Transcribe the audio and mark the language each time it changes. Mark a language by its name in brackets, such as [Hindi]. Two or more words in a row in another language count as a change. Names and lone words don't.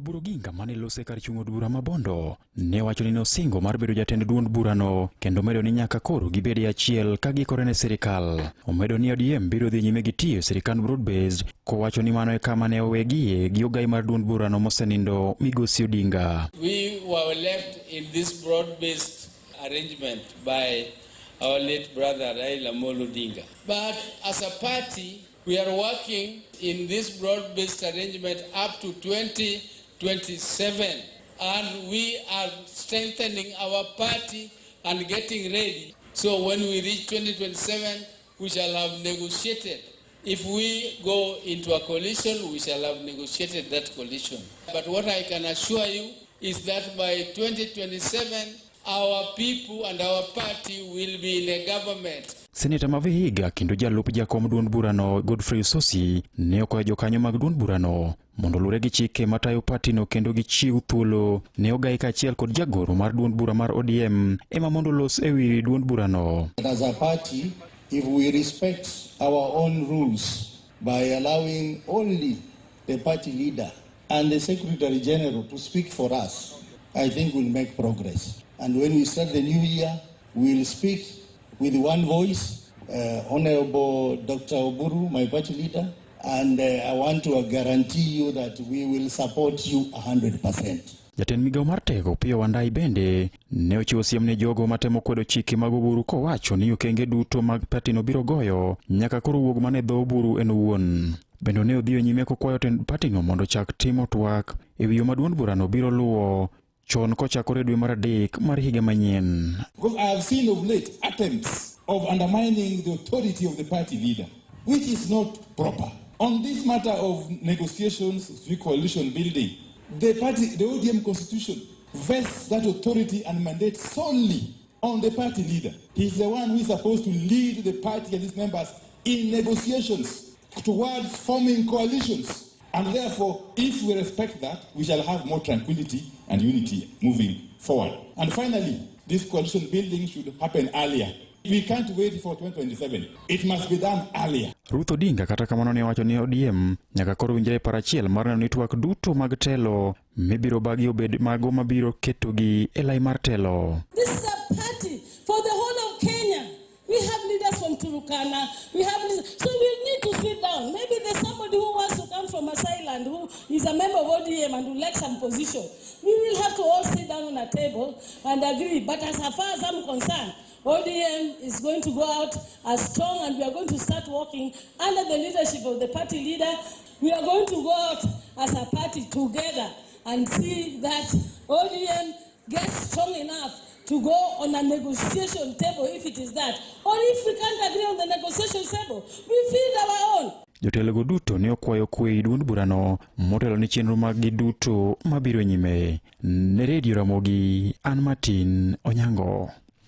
[Luo (Kenya and Tanzania)] Oburu Oginga mane lose kar chung od bura mabondo ne wacho ni nosingo mar bedo jatend duond burano kendo medo ni nyaka koro gibedi achiel ka gikore ne sirkal. Omedo ni ODM biro dhi nyime gi tiyo sirkand broad-based kowacho ni mano e kama ne owegie gi Ogai mar duond burano mosenindo Migosi Odinga. [English] We were left in this broad-based arrangement by our late brother Raila Odinga. But as a party, we are working in this broad-based arrangement up to 2027, and we are strengthening our party and getting ready. So when we reach 2027, we shall have negotiated. If we go into a coalition, we shall have negotiated that coalition. But what I can assure you is that by 2027, our people and our party will be in a government. [Luo (Kenya and Tanzania)] Seneta Mavihiga kendo jalup jakom duond burano Godfrey Sosi ne okwayo jokanyo mag duond burano mondo lure gi chike matayo patino kendo gichiw thuolo ne Ogai kaachiel kod jagoro mar duond bura mar ODM ema mondo los ewi duond burano. [English] As a party, if we respect our own rules by allowing only the party leader and the Secretary General to speak for us, I think we'll make progress. And when we start the new year, we'll speak with one voice, Honorable Dr. Oburu, my party leader, and I want to guarantee you that we will support you 100%. [Luo (Kenya and Tanzania)] Jatend migao mar tego Pio Wandai bende ne ochiwo siem ne jogo matemo kwedo chike mag Oburu kowacho ni okenge duto mag patino biro goyo nyaka koro wuog mane dho Oburu en owuon. Bende ne odhiyo nyime kokwayo tend patino mondo chak timo twak e wi yo ma duond burano biro luwo chon kochakore dwe mar adek mar higa manyien. [English] Because I have seen of late attempts of undermining the authority of the party leader, which is not proper. On this matter of negotiations, coalition building, the ODM constitution vests that authority and mandate solely on the party leader. He is the one who is supposed to lead the party and its members in negotiations towards forming coalitions. And therefore, if we respect that, we shall have more tranquility and unity moving forward. And finally, this coalition building should happen earlier. We can't wait for 2027. It must be done earlier. [Luo (Kenya and Tanzania)] Ruth Odinga kata kamano ne wacho ni ODM nyaka koro winjre parachiel mar neno ni twak duto mag telo mibiro bagi obed mago mabiro ketogi e lai mar telo. [English] This is a party for the whole of Kenya. We have leaders from Turkana. So we need to sit down. Maybe there's somebody who wants to come from a island who is a member of ODM and who likes some position. We will have to all sit down on a table and agree. But as far as I'm concerned, ODM is going to go out as strong, and we are going to start working under the leadership of the party leader. We are going to go out as a party together and see that ODM gets strong enough to go on a negotiation table if it is that. Or if we can't agree on the negotiation table, we find our own. [Luo (Kenya and Tanzania)] Jotelego duto ne okwayo kwe duond burano motelo ni chenro mag duto mabiro nyime. Ne Radio Ramogi, an Martin Onyango.